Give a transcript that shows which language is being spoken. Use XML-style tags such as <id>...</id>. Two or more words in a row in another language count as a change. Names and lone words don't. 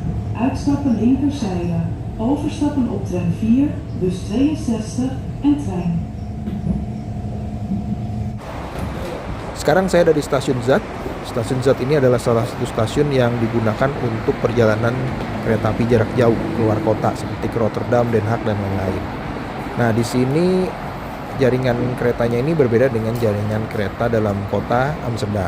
<nl>Uitstappen linkerzijde. Overstappen op tram 4, bus 62 en trein.</nl> <id>Sekarang saya ada di stasiun Z. Stasiun Z ini adalah salah satu stasiun yang digunakan untuk perjalanan kereta api jarak jauh keluar kota seperti ke Rotterdam, Den Haag, dan lain-lain. Nah, di sini jaringan keretanya ini berbeda dengan jaringan kereta dalam kota Amsterdam.</id>